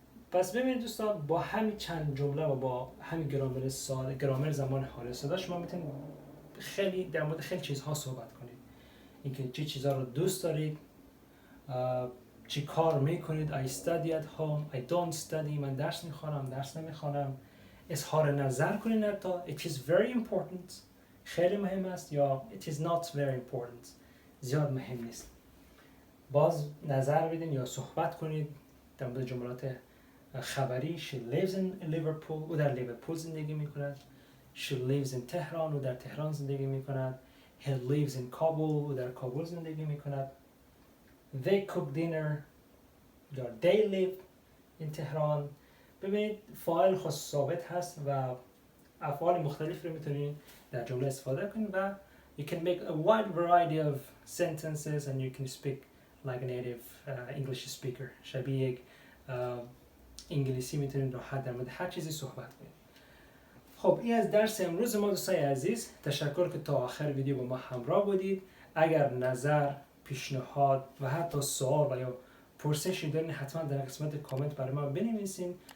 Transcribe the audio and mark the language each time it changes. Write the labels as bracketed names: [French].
[Persian] پس ببینید دوستان با همین چند جمله و با همین گرامر ساده، گرامر زمان حال ساده شما میتونید خیلی در مورد خیلی چیزها صحبت کنید. اینکه چه چیزها رو دوست دارید، چی کار میکنید. [English] I study at home. I don't study. [Persian] من درس میخوانم، درس نمیخوانم. اظهار نظر کنید حتی. [English] It is very important. [Persian] خیلی مهم است یا [English] it is not very important. [Persian] زیاد مهم نیست. باز نظر بدین یا صحبت کنید در مورد جملات خبری. [English] She lives in Liverpool. [Persian] او در لیورپول زندگی میکند. [English] She lives in Tehran. [Persian] او در تهران زندگی میکند. [English] He lives in Kabul. [Persian] او در کابل زندگی میکند. [English] They cook dinner. [Persian] یا [English] they live in [Persian] تهران. ببینید فاعل خاص ثابت هست و افعال مختلف رو میتونید در جمله استفاده کنید و [English] you can make a wide variety of sentences and you can speak like a native English speaker. [Persian] شبیه یک انگلیسی میتونید راحت در مورد هر چیزی صحبت کنید. خب این از درس امروز ما دوستای عزیز. تشکر که تا آخر ویدیو با ما همراه بودید. اگر نظر، پیشنهاد و حتی سوال و یا پرسشی دارین حتما در قسمت کامنت برای ما بنویسین.